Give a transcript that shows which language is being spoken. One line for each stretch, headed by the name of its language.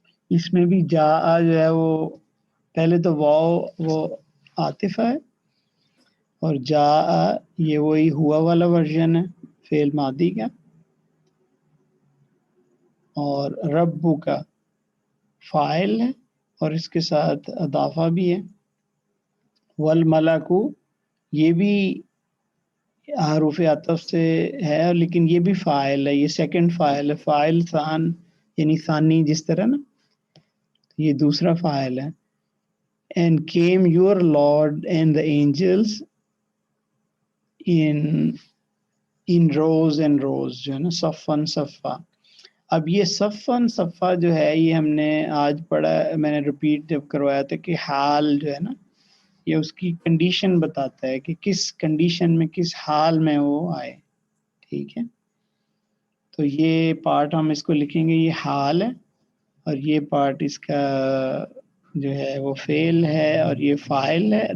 Urdu: اس میں بھی جاء جو ہے وہ پہلے تو واو وہ عاطف ہے، اور جاء یہ وہی ہوا والا ورژن ہے فعل ماضی کا، اور رب کا فاعل ہے اور اس کے ساتھ اضافہ بھی ہے. والملک یہ بھی حروف عطف سے ہے، لیکن یہ بھی فاعل ہے، یہ سیکنڈ فاعل ہے. فاعل ثان یعنی ثانی جس طرح نا، یہ دوسرا فاعل ہے.
English: And came your Lord and the angels in rows and rows،
Urdu: جو ہے نا
English: صفن صفا.
Urdu: اب یہ صفن صفا جو ہے یہ ہم نے آج پڑھا، میں نے ریپیٹ جب کروایا تھا کہ حال جو ہے نا یہ اس کی کنڈیشن بتاتا ہے کہ کس کنڈیشن میں کس حال میں وہ آئے. ٹھیک ہے، تو یہ پارٹ ہم اس کو لکھیں گے یہ حال ہے، اور یہ پارٹ اس کا جو ہے وہ فعل ہے، اور یہ فاعل ہے.